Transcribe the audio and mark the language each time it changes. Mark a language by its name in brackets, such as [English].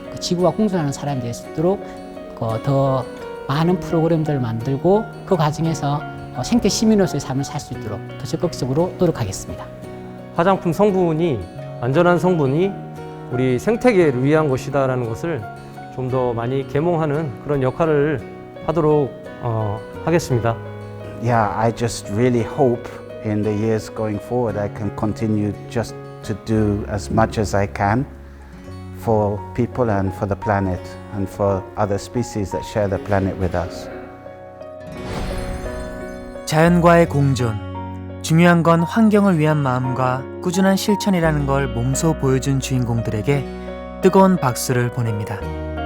[Korean] 지구와 공존하는 사람이 될 수 있도록 더 많은 프로그램들을 만들고 그 과정에서 생태 시민으로서의 삶을 살 수 있도록 더 적극적으로 노력하겠습니다. 화장품 성분이 안전한 성분이 우리 생태계를 위한 것이다라는 것을 좀 더 많이 계몽하는 그런 역할을 하도록 하겠습니다. [English] Yeah, I just really hope in the years going forward I can continue just to do as much as I can for people and for the planet and for other species that share the planet with us. [Korean] 자연과의 공존. 중요한 건 환경을 위한 마음과 꾸준한 실천이라는 걸 몸소 보여준 주인공들에게 뜨거운 박수를 보냅니다.